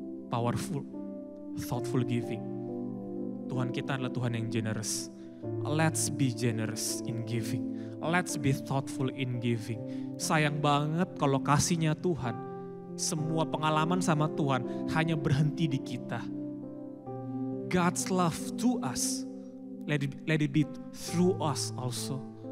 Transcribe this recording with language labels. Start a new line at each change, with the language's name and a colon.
English: Powerful, thoughtful giving.
Indonesian: Tuhan kita adalah Tuhan yang generous.
English: Let's be generous in giving. Let's be thoughtful in giving.
Indonesian: Sayang banget kalau kasihnya Tuhan, semua pengalaman sama Tuhan hanya berhenti di kita.
English: God's love to us, let it be through us also.